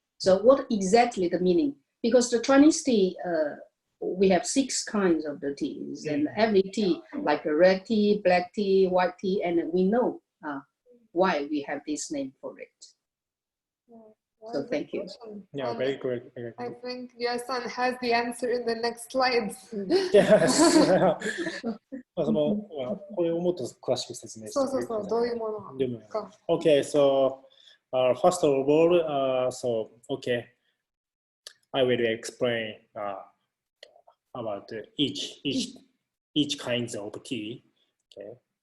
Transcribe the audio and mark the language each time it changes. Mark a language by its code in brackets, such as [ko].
[en] So what exactly the meaning? Because the Chinese tea, we have 6 kinds of the teas, and every tea, like a red tea, black tea, white tea, and we know why we have this name for it. So thank you. Yeah, very good. I think Yasan has the answer in the next slides. Yes. [ja] これをもっと詳しく説明してそうそうそう、どういうものか。 [en] Okay, so first of all, okay, I will explain about each kinds of tea. Okay.